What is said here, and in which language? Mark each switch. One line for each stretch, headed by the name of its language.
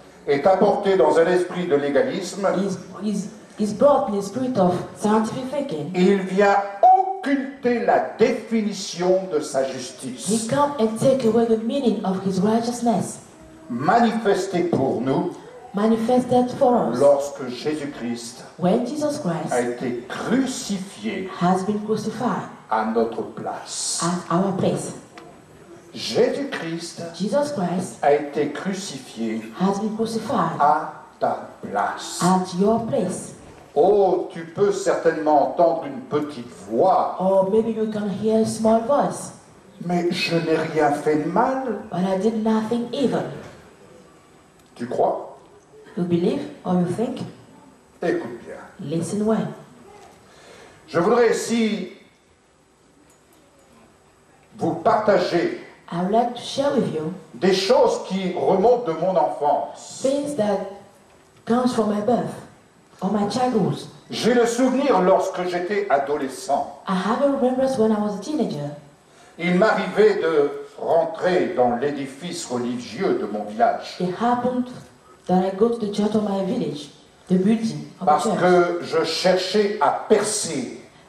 French: est apporté dans un esprit de légalisme,
English: is brought in the spirit of scientific thinking,
French: il vient occulter la définition de sa
English: he
French: justice,
English: comes and take away the meaning of his righteousness,
French: manifestée pour nous
English: manifested for us
French: lorsque Jésus-Christ
English: when Jesus Christ
French: a été crucifié
English: has been crucified
French: à notre place.
English: at our place.
French: Jésus-Christ
English: Jesus Christ
French: a été crucifié
English: has been crucified
French: à ta place.
English: at your place.
French: Oh, tu peux certainement entendre une petite voix,
English: Or maybe you can hear a small voice,
French: mais je n'ai rien fait de mal.
English: but I did nothing evil.
French: Tu crois?
English: You believe or you think?
French: Écoute bien.
English: Listen well.
French: Je voudrais ici vous partager
English: I would like to share with you
French: des choses qui remontent de mon enfance.
English: things that comes from my birth or my childhood.
French: J'ai le souvenir lorsque j'étais adolescent.
English: I have a remembrance when I was a teenager.
French: Il m'arrivait de rentrer dans l'édifice religieux de mon village
English: It happened that I go to the church of my village, the building of
French: parce
English: the church,
French: que je cherchais à percer